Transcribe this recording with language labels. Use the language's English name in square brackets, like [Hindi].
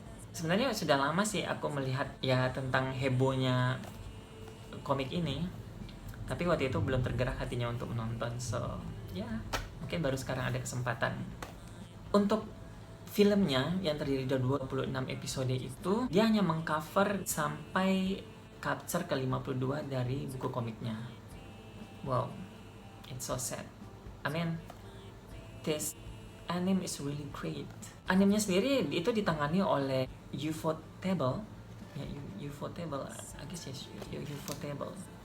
[Indonesian] Sebenarnya sudah lama sih aku melihat ya tentang hebohnya komik ini, tapi waktu itu belum tergerak hatinya untuk menonton. So ya, mungkin baru sekarang ada kesempatan. Untuk filmnya yang terdiri dari 26 episode itu, dia hanya mengcover sampai capture ke-52 dari buku komiknya. [English] Wow, it's so sad. I mean, this anime is really great. [Indonesian] Animenya sendiri itu ditangani oleh Ufotable. [English] Ya, Ufotable, I guess yes, Ufotable.